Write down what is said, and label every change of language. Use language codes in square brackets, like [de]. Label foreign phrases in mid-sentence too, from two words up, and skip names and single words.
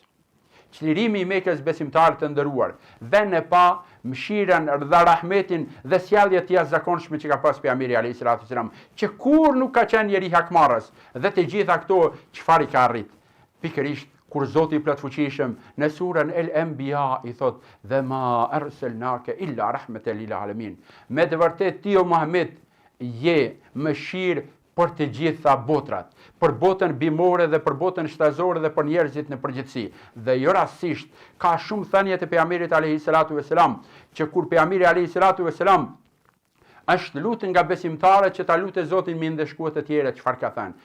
[sq] Çlirimi i Mekës besimtarë të nderuar, vënë pa mëshirën dhe rahmetin dhe sjelljet të jashtëzakonshme që ka pas pejgamberi [ar] عليه الصلاة والسلام, [sq] që kur nuk ka qenë njeri hakmarrës dhe të gjitha këto çfarë i ka arrit. Pikërisht kur Zoti i plotfuqishëm në surën El-Anbiya i thot dhe [ar] ما أرسلناك إلا رحمة للعالمين. [sq] Me të vërtet ti o Muhammed je mëshirë për të gjitha botrat, për botën bimore dhe për botën shtazore dhe për njerëzit në përgjithësi. Dhe jo rastësisht ka shumë thënie të pejgamberit [ar] عليه الصلاة والسلام, [sq] që kur pejgamberi [ar] عليه الصلاة والسلام [sq] është lutur nga besimtarët që ta lutet Zotin me ndeshkues të tjerë, çfarë ka thënë?